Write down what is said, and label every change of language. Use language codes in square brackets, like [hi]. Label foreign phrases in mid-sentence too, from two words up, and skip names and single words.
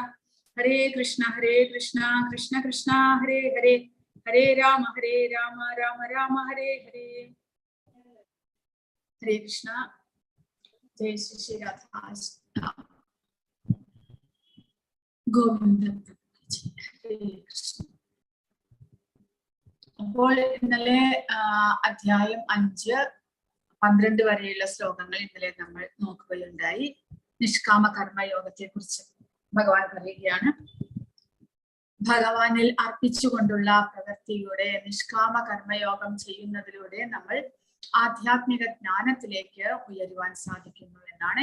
[sa] Hare Krishna Krishna Krishna Hare Hare Hare Rama Rama Rama Hare Hare. Hare Krishna. Jai Shri Radha Govinda. [ml] അപ്പോൾ ഇന്നലെ അധ്യായം 5-12 വരെയുള്ള ശ്ലോകങ്ങൾ ഇന്നലെ നമ്മൾ നോക്കുകയുണ്ടായി. നിഷ്കാമ കർമ്മയോഗത്തെ കുറിച്ച് ഭഗവാൻ പറയുകയാണ്. ഭഗവാനിൽ അർപ്പിച്ചുകൊണ്ടുള്ള പ്രവൃത്തിയുടെ നിഷ്കാമ കർമ്മയോഗം ചെയ്യുന്നതിലൂടെ നമ്മൾ ആധ്യാത്മിക ജ്ഞാനത്തിലേക്ക് ഉയരുവാൻ സാധിക്കുന്നു എന്നാണ്.